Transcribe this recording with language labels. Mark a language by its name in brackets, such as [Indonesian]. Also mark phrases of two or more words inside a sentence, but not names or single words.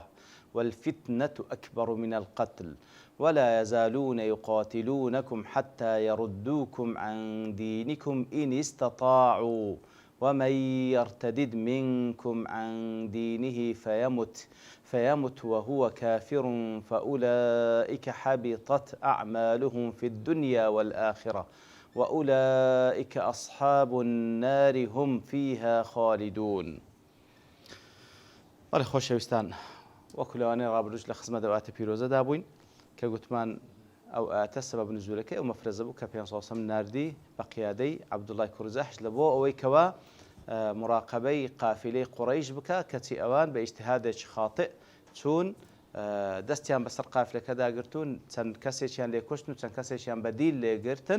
[Arabic] والفتنة أكبر من القتل ولا يزالون يقاتلونكم حتى يردوكم عن دينكم إن استطاعوا ومن يرتدد منكم عن دينه فيمت وهو كافر فأولئك حبطت أعمالهم في الدنيا والآخرة وأولئك أصحاب النار هم فيها خالدون. [Central Kurdish] خۆشەویستان، وەکو لەوانەیە ڕابردووش لە خزمەت ئەواتە پیرۆزەدا بووین کە گوتمان ئەو ئاتە سەبەب نزولەکەی ئەو مەفرەزە بوو کە پێ ناردی بە قیادەی عەبدوڵای کوڕی جەحش لە بۆ ئەوەی کەوا مراقبەی قافیلەی قوڕەیش بکە کەچی ئەوان بە ئیجتیهادێکی خاتئ چوون دەستیان بەسەر قافلەکەدا گرتوون، چەند کەسێکیان لێکوشتن و چەند کەسێکیان بەدیل لێگرتن.